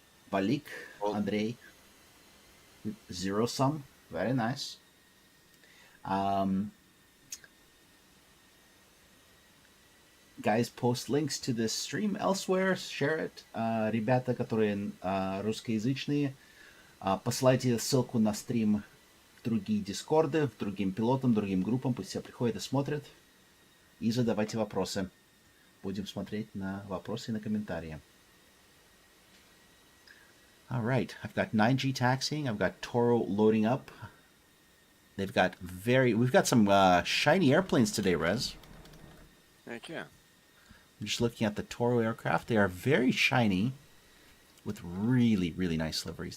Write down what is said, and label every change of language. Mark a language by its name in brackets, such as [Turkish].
[English] Balik, Well, Andrei, zero sum. Very nice. Um, guys, post links to this stream elsewhere. Share it. [Russian] Ребята, которые русскоязычные, посылайте ссылку на стрим в другие дискорды, в другим пилотам, другим группам. Пусть все приходят и смотрят. И задавайте вопросы. Будем смотреть на вопросы и на комментарии. [English] All right, I've got 9G taxiing. I've got Toro loading up. We've got some shiny airplanes today, Rez. heck yeah. I'm just looking at the Toro aircraft. They are very shiny with really, really nice liveries.